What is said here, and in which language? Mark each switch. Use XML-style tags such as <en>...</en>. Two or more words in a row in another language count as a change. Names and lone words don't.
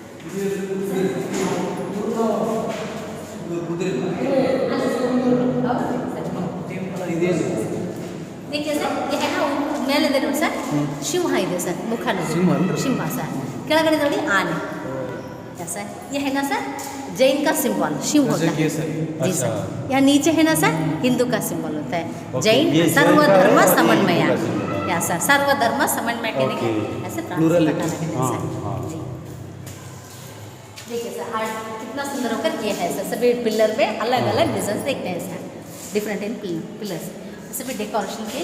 <hi>देखिए सर ये है ना</hi> <kn>ಮೇಲೆ ನೋಡಿ ಸರ್ ಸಿಂಹ ಇದೆ ಸರ್ ಮುಖ ನೋಡಿ ಸಿಂಹ ಸರ್ ಕೆಳಗಡೆ ನೋಡಿ ಆನೆ</kn> <hi>सर ये है ना सर जैन का सिंबल शिव होता है जी सर यहाँ नीचे है ना सर हिंदू का सिंबल होता है जैन सर्वधर्म समन्वय या सर सर्वधर्म समन्वय कहने के ऐसे देखिए सर आर्ट कितना सुंदर होकर किया है सर सभी पिलर पे अलग अलग डिजाइन देखते हैं सर</hi> <en>different in pillars</en> <hi>सभी डेकोरेशन के</hi>